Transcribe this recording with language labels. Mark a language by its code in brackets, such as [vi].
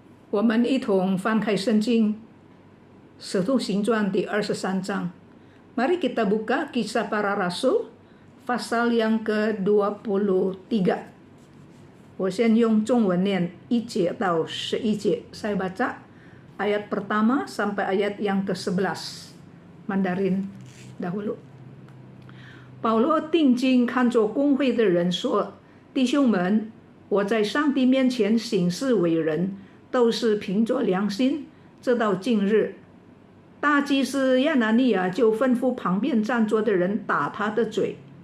[zh] 我们一同翻开圣经《使徒行传》第23章。 [id] Mari kita buka Kisah Para Rasul pasal yang ke-23. [zh] 我先用中文念1节到11节， [id] saya baca ayat pertama sampai ayat yang ke-11. Mandarin dahulu. [zh] 保罗定睛看着公会的人说：“弟兄们，我在上帝面前行事为人，都是凭着良心。这到近日，大祭司亚拿尼亚就吩咐旁边站着的人打他的嘴。